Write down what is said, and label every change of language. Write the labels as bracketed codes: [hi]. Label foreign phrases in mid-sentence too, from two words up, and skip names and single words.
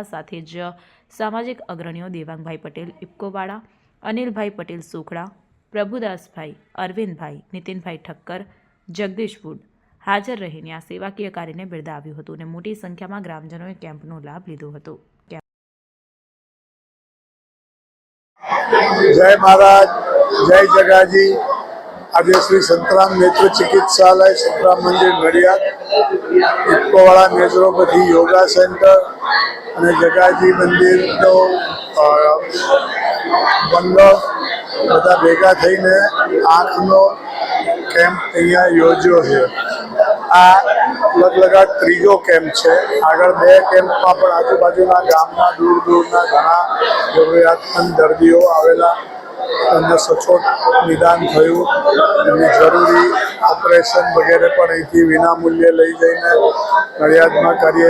[gu] સાથે જ સામાજિક અગ્રણીઓ દેવાંગભાઈ પટેલ ઇફકોવાડા, અનિલભાઈ પટેલ સોખડા, પ્રભુદાસભાઈ, અરવિંદભાઈ, નીતિનભાઈ ઠક્કર, જગદીશ વુડ હાજર રહીને આ સેવાકીય કાર્યને બિરદાવ્યું હતું અને મોટી સંખ્યામાં ગ્રામજનોએ કેમ્પનો લાભ લીધો હતો। જય મહારાજ, જય જગાજી। આજ શ્રી સંતરામ નેત્ર ચિકિત્સાલય સંતરામ મંદિર નડિયાદ, ઇફકોવાડા નેત્રોપેથી યોગા સેન્ટર અને જગાજી મંદિરનો મંડળ બધા ભેગા થઈને આંખનો કેમ્પ અહીંયા યોજ્યો છે। આ લગભગ ત્રીજો કેમ્પ છે। આગળ બે કેમ્પમાં પણ આજુબાજુના ગામના દૂર દૂરના ઘણા જરૂરિયાતમંદ દર્દીઓ આવેલા, એમને સચોટ નિદાન થયું, એમની જરૂરી ઓપરેશન વગેરે પણ અહીંથી વિનામૂલ્યે લઈ જઈને નડિયાદમાં કરીએ।